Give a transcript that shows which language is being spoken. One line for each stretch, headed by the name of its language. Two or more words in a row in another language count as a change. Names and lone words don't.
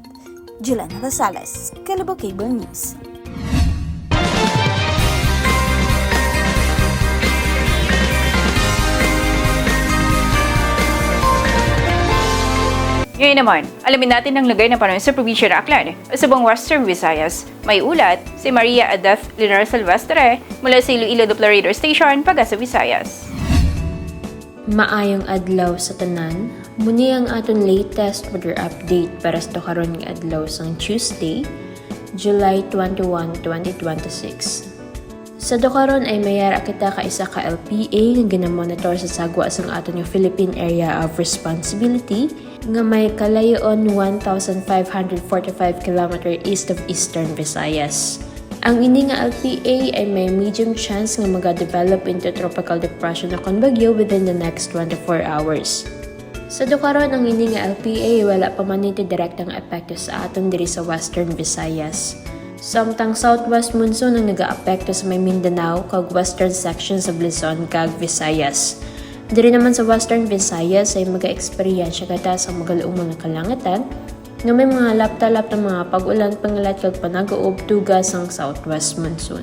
Filipino: Jelena Rosales, Kalibo Cable News. Ngayon naman, alamin natin ang lagay ng panahon sa probinsya ng Aklan sa buong Western Visayas. May ulat si Maria Adeth Linar Silvestre mula sa Iloilo Doppler Radio Station, Pagasa, Visayas.
Hiligaynon: Maayong adlaw sa tanan, muni ang aton
English: latest weather update
Hiligaynon: para sa karon nga adlaw sang Tuesday, July 21, 2026. Sa dukaron ay mayara kita ka isa ka LPA nga ginamonitor sa sagwa sang aton yung Philippine Area of Responsibility nga may kalayoon 1,545 km
English: east of Eastern Visayas.
Hiligaynon: Ang ini nga LPA ay may
English: medium chance
Hiligaynon: nga mag-develop
English: into tropical depression
Hiligaynon: o bagyo
English: within the next 24 hours.
Hiligaynon: Sa dukaron ang ini nga LPA wala pa man ito direktang epekto sa aton diri sa Western Visayas. Samtang
English: southwest monsoon
Hiligaynon: ang nag-aapekto sa may Mindanao kag
English: western section
Hiligaynon: sa Luzon kag Visayas. Diri naman sa Western Visayas ay mag-experiensya kita sa magaluong mga kalangatan nga may mga laptalap ng mga pag-ulan pangalat kag panag-uob tugas ang
English: southwest monsoon.